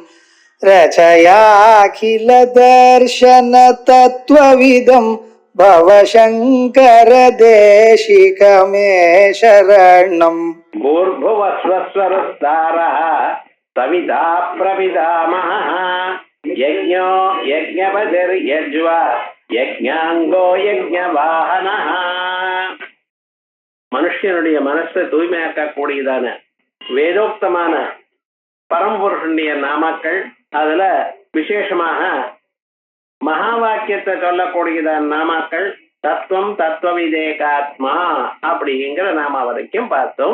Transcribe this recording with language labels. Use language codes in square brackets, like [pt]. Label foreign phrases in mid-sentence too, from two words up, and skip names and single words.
[sa] रचयाखिल दर्शन तत्त्वविदं भवशङ्कर देशिकमे शरणम् भूर्भुवस्वस्वरस्तारः सविता प्रपितामहः यज्ञो यज्ञपतिर्यज्वा यज्ञाङ्गो यज्ञवाहनः. [ta] மனுஷனுடைய மனசை தூய்மையாக்கக்கூடியதான வேதோக்தமான பரம்பொருஷனுடைய நாமாக்கள், அதுல விசேஷமாக மகா வாக்கியத்தை சொல்லக்கூடியதான நாமாக்கள் [sa] तत्त्वं तत्त्वविदेकात्मा [ta] அப்படிங்கிற நாம வரைக்கும் பார்த்தோம்.